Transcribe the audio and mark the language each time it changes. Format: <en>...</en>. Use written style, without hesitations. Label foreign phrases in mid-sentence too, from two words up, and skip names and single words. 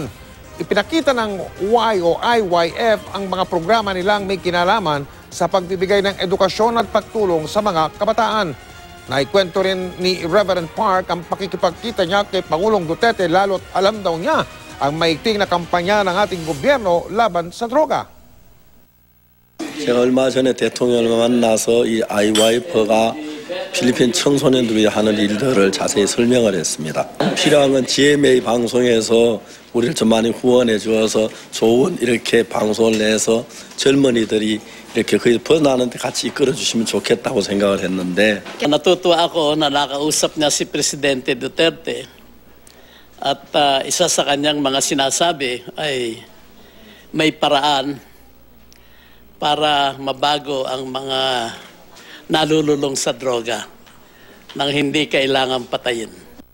<tl>Ipinakita ng IYF ang mga programa nilang may kinalaman sa pagbibigay ng edukasyon at pagtulong sa mga kabataan. Naikwento rin ni Reverend Park ang pakikipagkita niya kay Pangulong Duterte, lalo't alam daw niya ang maigting na kampanya ng ating gobyerno laban sa droga.</tl> <ko>제가 얼마 전에 대통령을 만나서 이 IYF가 필리핀 청소년들이 하는 일들을 자세히 설명을 했습니다. 필요한 건 GMA 방송에서 우리를 좀 많이 후원해 주어서 좋은 이렇게 방송을 내서 젊은이들이 이렇게 거의 벗어나는데 같이 이끌어 주시면 좋겠다고 생각을 했는데</ko> <tl>Natutuwa ako na nakausap niya si Presidente Duterte at isa sa kanyang mga sinasabi ay may paraan para mabago ang mga nalululong sa droga nang hindi kailangang patayin.</tl>